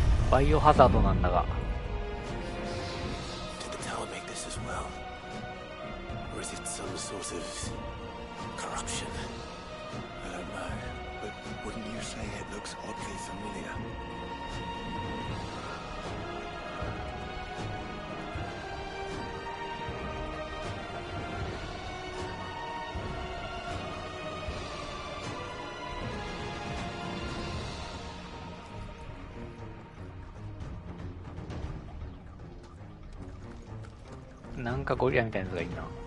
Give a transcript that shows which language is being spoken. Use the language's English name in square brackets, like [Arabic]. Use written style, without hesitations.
[Japanese] バイオハザードなんだが。 [English] Did the tower make this as well? Or is it some sort of corruption? I don't know, but wouldn't you say it looks oddly familiar? [Japanese] -なんかゴリラみたいなやつがいいな。